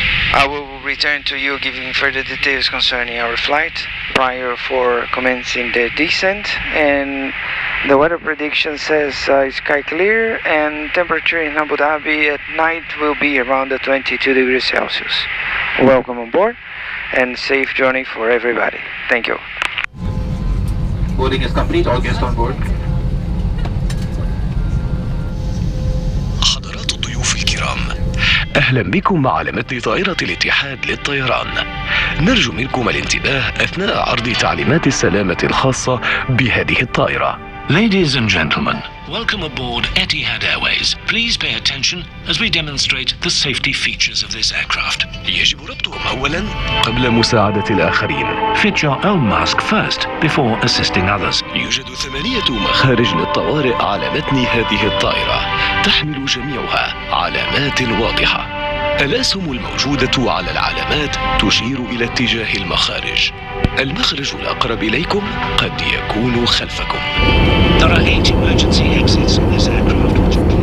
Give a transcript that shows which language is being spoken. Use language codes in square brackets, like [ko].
[en] I will return to you giving further details concerning our flight prior for commencing the descent, and the weather prediction says sky clear and temperature in Abu Dhabi at night will be around the 22 degrees Celsius. Welcome on board and safe journey for everybody. Thank you. Boarding is complete, all guests on board. [ar] حضرات الضيوف الكرام، أهلا بكم على متن طائرة الاتحاد للطيران. نرجو منكم الانتباه أثناء عرض تعليمات السلامة الخاصة بهذه الطائرة. [en] Ladies and gentlemen, welcome aboard Etihad Airways. Please pay attention as we demonstrate the safety features of this aircraft. [ar] يجب ربطهم أولا قبل مساعدة الآخرين. [en] Fit your own mask first before assisting others. [ar] يوجد 8 مخارج للطوارئ على متن هذه الطائرة، تحمل جميعها علامات واضحة. الأسهم الموجودة على العلامات تشير إلى اتجاه المخارج. المخرج الأقرب إليكم قد يكون خلفكم. [en] There are 8 emergency exits in this aircraft.